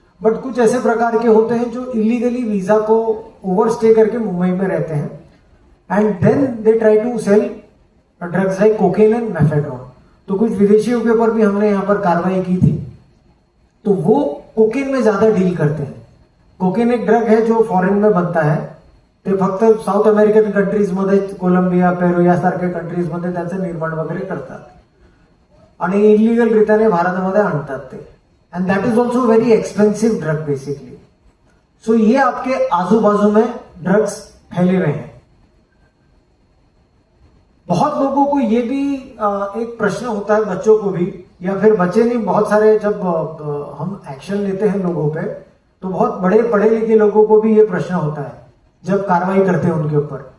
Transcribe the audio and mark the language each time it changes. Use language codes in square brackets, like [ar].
[hi] But कुछ ऐसे प्रकार के होते हैं जो इलीगली वीजा को ओवरस्टे करके मुंबई में रहते हैं, [en] And then they try to sell drugs like cocaine and mephedrone. [hi] तो कुछ विदेशियों के ऊपर भी हमने यहाँ पर कार्रवाई की थी. तो वो कोकेन में ज्यादा डील करते हैं. कोकेन एक ड्रग है जो फॉरेन में बनता है, [mr] ते फक्त साऊथ अमेरिकन कंट्रीज मध्ये, कोलंबिया, पेरू यासारख्या कंट्रीज मध्ये त्याचं निर्माण वगैरे करतात आणि इलिगल रित्याने भारतामध्ये आणतात ते. [en] And that is also very expensive drug basically. [hi] सो ये आपके आजू बाजू में ड्रग्स फैले हुए हैं. बहुत लोगों को ये भी एक प्रश्न होता है, बच्चों को भी, या फिर बच्चे नहीं, बहुत सारे जब हम एक्शन लेते हैं लोगों पे, तो बहुत बड़े पढ़े लिखे लोगों को भी ये प्रश्न होता है जब कार्रवाई करते हैं उनके ऊपर.